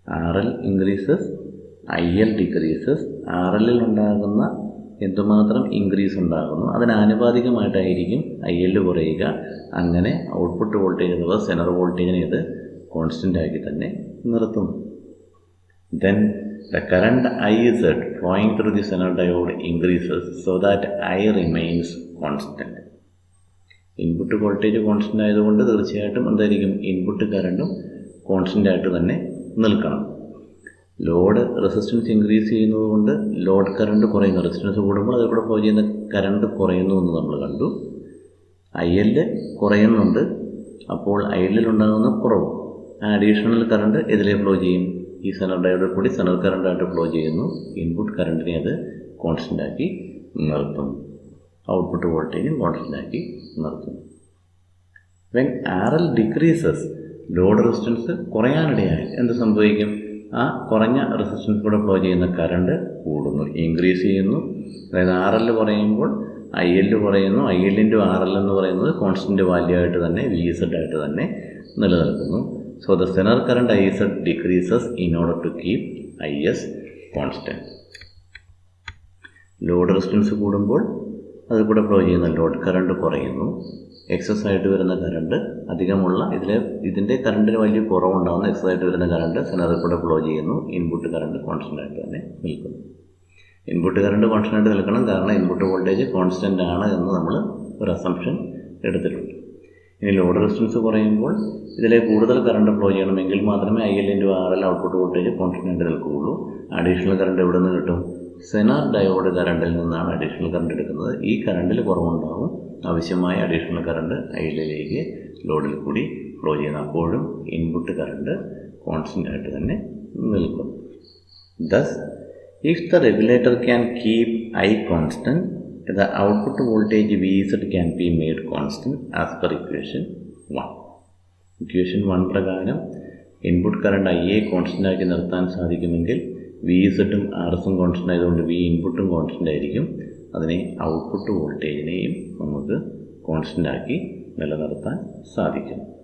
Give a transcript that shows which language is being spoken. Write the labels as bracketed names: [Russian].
[Malayalam] RL increases, IL decreases. RLൽ ഉണ്ടാകുന്ന എന്തുമാത്രം increase ഉണ്ടാകുന്നു അതിനാനുപാതികമായിട്ടായിരിക്കും IL കുറയുക. അങ്ങനെ ഔട്ട്പുട്ട് വോൾട്ടേജ് അഥവാ സെനർ വോൾട്ടേജിനെ ഇത് കോൺസ്റ്റൻ്റ് ആക്കി തന്നെ നിർത്തുന്നു. [English] Then the current IZ flowing through the Zener diode increases so that I remains constant. [Malayalam] Input voltage constant ആയതുകൊണ്ട് തീർച്ചയായിട്ടും എന്തായിരിക്കും? ഇൻപുട്ട് കറണ്ടും കോൺസ്റ്റൻ്റ് ആയിട്ട് തന്നെ നിൽക്കണം. ലോഡ് റെസിസ്റ്റൻസ് ഇൻക്രീസ് ചെയ്യുന്നത് കൊണ്ട് ലോഡ് കറണ്ട് കുറയുന്നു. റെസിസ്റ്റൻസ് കൂടുമ്പോൾ അതിൽ കൂടെ ഫ്ലോ ചെയ്യുന്ന കറണ്ട് കുറയുന്നു എന്ന് നമ്മൾ കണ്ടു. IL കുറയുന്നുണ്ട്. അപ്പോൾ IL ഉണ്ടാകുന്ന കുറവ് ആ അഡീഷണൽ കറണ്ട് ഇതിലെ ഫ്ലോ ചെയ്യും. ഈ സെനർ ഡയോഡിൽ കൂടി സെനർ കറണ്ടായിട്ട് ഫ്ലോ ചെയ്യുന്നു. ഇൻപുട്ട് കറണ്ടിനെ അത് കോൺസ്റ്റൻ്റ് ആക്കി നിർത്തും. ഔട്ട്പുട്ട് വോൾട്ടേജും കോൺസ്റ്റൻ്റ് ആക്കി നിർത്തും. [English] when RL decreases, [Malayalam] load resistance കുറയാനിടയായി എന്ത് സംഭവിക്കും? ആ കുറഞ്ഞ റെസിസ്റ്റൻസ് കൂടെ ഫ്ലോ ചെയ്യുന്ന കറണ്ട് കൂടുന്നു, ഇൻക്രീസ് ചെയ്യുന്നു. അതായത് RL കുറയുമ്പോൾ IL കുറയുന്നു. IL × RL എന്ന് പറയുന്നത് കോൺസ്റ്റൻ്റ് വാല്യൂ ആയിട്ട് തന്നെ VZ ആയിട്ട് തന്നെ നിലനിൽക്കുന്നു. [English] So the Zener current IZ decreases in order to keep IS constant. [Malayalam] Load resistance കൂടുമ്പോൾ അതിൽ കൂടെ ഫ്ലോ ചെയ്യുന്ന ലോഡ് കറണ്ട് കുറയുന്നു. എക്സസ് ആയിട്ട് വരുന്ന കറണ്ട് അധികമുള്ള ഇതിൻ്റെ കറണ്ടിന് വലിയ കുറവുണ്ടാകുന്ന എക്സസ് ആയിട്ട് വരുന്ന കറണ്ട് സെനറിൽ കൂടെ ഫ്ലോ ചെയ്യുന്നു. ഇൻപുട്ട് കറണ്ട് കോൺസ്റ്റൻ്റ് ആയിട്ട് തന്നെ നിൽക്കുന്നു. ഇൻപുട്ട് കറണ്ട് കോൺസ്റ്റൻ്റ് ആയിട്ട് നിൽക്കണം, കാരണം ഇൻപുട്ട് വോൾട്ടേജ് കോൺസ്റ്റൻ്റ് ആണ് എന്ന് നമ്മൾ ഒരു അസംഷൻ എടുത്തിട്ടുണ്ട്. ഇനി ലോഡ് റെസിസ്റ്റൻസ് കുറയുമ്പോൾ ഇതിലെ കൂടുതൽ കറണ്ട് ഫ്ലോ ചെയ്യണമെങ്കിൽ മാത്രമേ IL × RL output voltage constant ആയിട്ട് നിൽക്കുകയുള്ളൂ. അഡീഷണൽ കറണ്ട് എവിടെ നിന്ന് കിട്ടും? സെനർ ഡയോഡ് കറണ്ടിൽ നിന്നാണ് അഡീഷണൽ കറണ്ട് എടുക്കുന്നത്. ഈ കറണ്ടിൽ കുറവുണ്ടാകും. ആവശ്യമായ അഡീഷണൽ കറണ്ട് ILലേക്ക് ലോഡിൽ കൂടി ഫ്ലോ ചെയ്യുന്നു. അപ്പോഴും ഇൻപുട്ട് കറണ്ട് കോൺസ്റ്റൻ്റ് ആയിട്ട് തന്നെ നിൽക്കും. [English] Thus if the regulator can keep I constant, the output voltage VZ can be made constant as per equation 1. [Malayalam] Equation 1 പ്രകാരം ഇൻപുട്ട് കറണ്ട് IA കോൺസ്റ്റൻ്റ് ആക്കി നിർത്താൻ സാധിക്കുമെങ്കിൽ VZും RSും കോൺസ്റ്റൻ്റ് ആയതുകൊണ്ട് V ഇൻപുട്ടും കോൺസ്റ്റൻ്റ് ആയിരിക്കും. അതിനെ ഔട്ട്പുട്ട് വോൾട്ടേജിനെയും നമുക്ക് കോൺസ്റ്റൻ്റ് ആക്കി നിലനിർത്താൻ സാധിക്കും.